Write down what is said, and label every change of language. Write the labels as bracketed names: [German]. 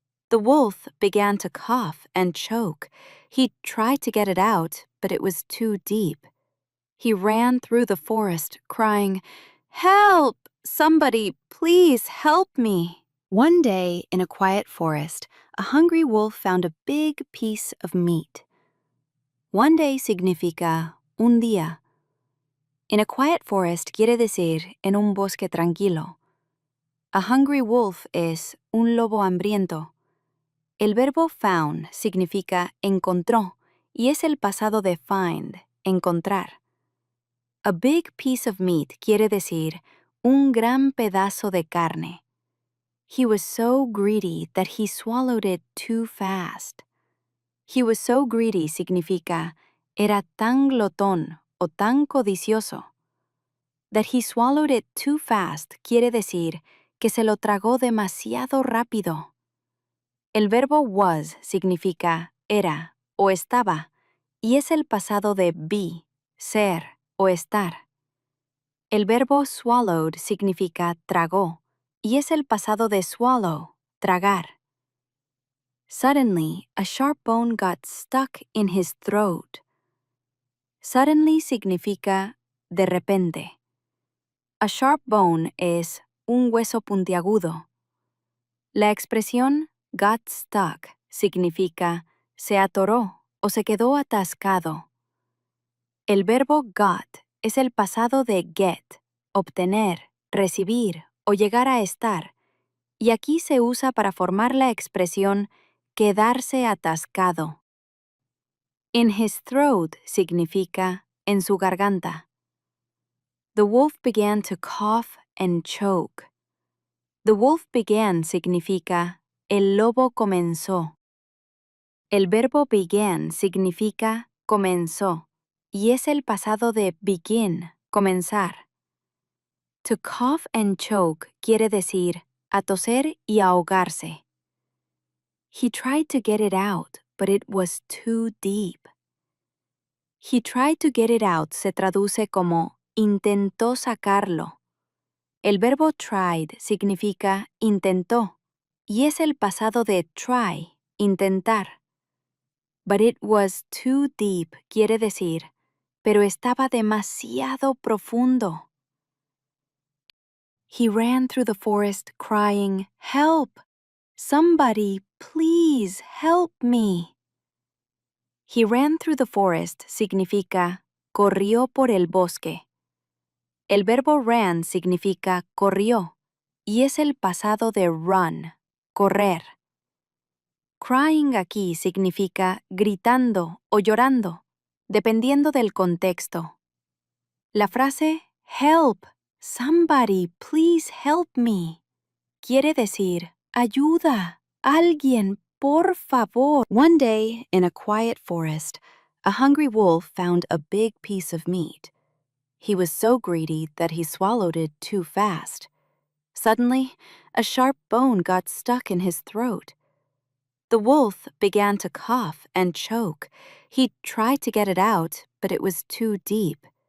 [English] The wolf began to cough and choke. He tried to get it out, but it was too deep. He ran through the forest, crying, "Help! Somebody, please help me!" One day, in a quiet forest, a hungry wolf found a big piece of meat. One day [Spanish] significa un día. [English] In a quiet forest [Spanish] quiere decir en un bosque tranquilo. [English] A hungry wolf [Spanish] es un lobo hambriento. El verbo found significa encontró y es el pasado de find, encontrar. [English] A big piece of meat [Spanish] quiere decir un gran pedazo de carne. [English] He was so greedy that he swallowed it too fast. He was so greedy [Spanish] significa era tan glotón o tan codicioso. [English] That he swallowed it too fast [Spanish] quiere decir que se lo tragó demasiado rápido. El verbo was significa era o estaba y es el pasado de be, ser o estar. El verbo swallowed significa tragó y es el pasado de swallow, tragar. [English] Suddenly, a sharp bone got stuck in his throat. [Spanish] Suddenly significa de repente. [English] A sharp bone [Spanish] es un hueso puntiagudo. La expresión got stuck significa se atoró o se quedó atascado. El verbo got es el pasado de get, obtener, recibir o llegar a estar, y aquí se usa para formar la expresión quedarse atascado. [English] In his throat [Spanish] significa en su garganta. [English] The wolf began to cough and choke. The wolf began [Spanish] significa el lobo comenzó. El verbo began significa comenzó y es el pasado de begin, comenzar. [English] To cough and choke [Spanish] quiere decir a toser y ahogarse. [English] He tried to get it out, but it was too deep. He tried to get it out [Spanish] se traduce como intentó sacarlo. El verbo tried significa intentó y es el pasado de try, intentar. [English] But it was too deep [Spanish] quiere decir, pero estaba demasiado profundo. [English] He ran through the forest crying, "Help! Somebody, please help me. He ran through the forest [Spanish] significa corrió por el bosque. El verbo ran significa corrió y es el pasado de run, correr. Crying aquí significa gritando o llorando, dependiendo del contexto. La frase [English] help, somebody please help me, [Spanish] quiere decir ayuda, alguien, por favor. [English] One day, in a quiet forest, a hungry wolf found a big piece of meat. He was so greedy that he swallowed it too fast. Suddenly, a sharp bone got stuck in his throat. The wolf began to cough and choke. He tried to get it out, but it was too deep.